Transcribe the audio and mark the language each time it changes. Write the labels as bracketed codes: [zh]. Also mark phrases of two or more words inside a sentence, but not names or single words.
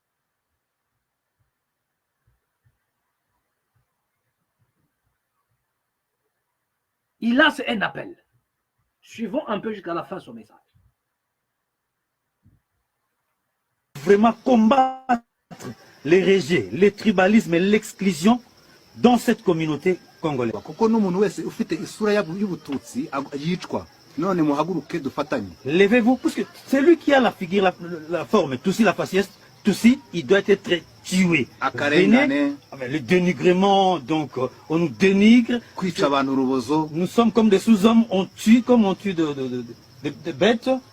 [fr] Il lance un appel. Suivons un peu jusqu'à la fin son message. Vraiment combattre les rejets, les tribalismes et l'exclusion dans cette communauté congolaise. [rw] Kuko n'umuntu wese ufite isura y'ubututsi yicwa. None muhaguruke dufatanye. [fr] Levez-vous, parce que c'est lui qui a la figure, la forme, Tutsi, la faciès, Tutsi, il doit être tué. Venez, le dénigrement, donc on nous dénigre. Nous sommes comme des sous-hommes, on tue comme on tue de bêtes.